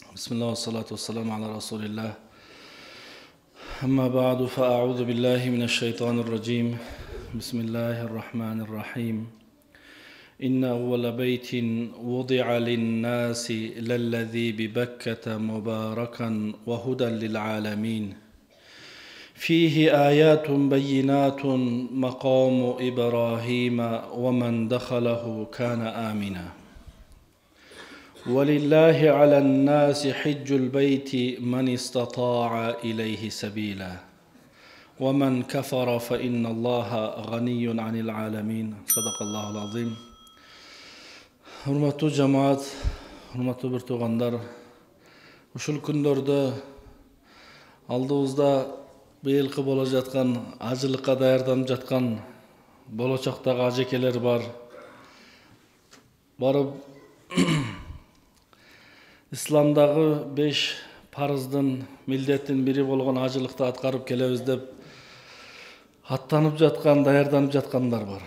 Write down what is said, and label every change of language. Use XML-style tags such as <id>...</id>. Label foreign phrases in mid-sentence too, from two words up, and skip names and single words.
<ar>بسم الله والصلاة والسلام على رسول الله أما بعد فأعوذ بالله من الشيطان الرجيم بسم الله الرحمن الرحيم إن أول بيت وضع للناس للذي ببكة مباركا وهدى للعالمين فيه آيات بينات مقام إبراهيم ومن دخله كان آمنا ولله على الناس حج البيت من استطاع إليه سبيلا ومن كفر فإن الله غني عن العالمين صدق الله العظيم.</ar> <ky>Hurmatly jamaat, hurmatly bir tuğanlar, uşul күндөрдө алдыбызда быйылкы боло жаткан ажылыкка даярданып жаткан болочоктогу ажекелер бар. Барып İslamdагы 5 парыздын милдеттин бири болгон ажылыкты аткарып келебиз деп аттанып жаткан, даярданып жаткандар бар.</ky>